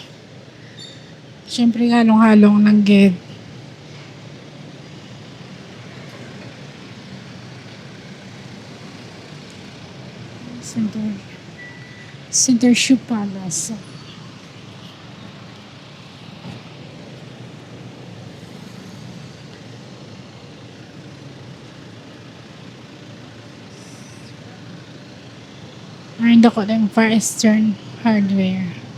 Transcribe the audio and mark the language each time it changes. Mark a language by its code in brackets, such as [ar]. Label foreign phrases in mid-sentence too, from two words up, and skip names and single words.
[hil] Siyempre halong-halong ng gid. Center Shoe Palace. [tl] Meron ako ng [en] Far Eastern Hardware.